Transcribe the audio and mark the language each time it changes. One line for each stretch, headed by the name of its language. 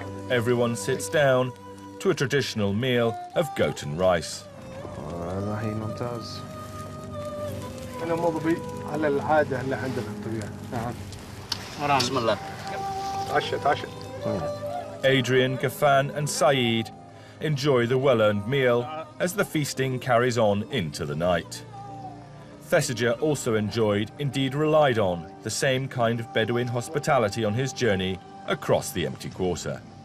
English: Everyone sits down to a traditional meal of goat and rice.
Arabic: والله ممتاز. أنا مضبي على العادة اللي عندنا الطبيعة. نعم. بسم الله. عشت.
English: Adrian, Ghafan and Saeed enjoy the well-earned meal as the feasting carries on into the night. Thesiger also enjoyed, indeed relied on, the same kind of Bedouin hospitality on his journey across the empty quarter.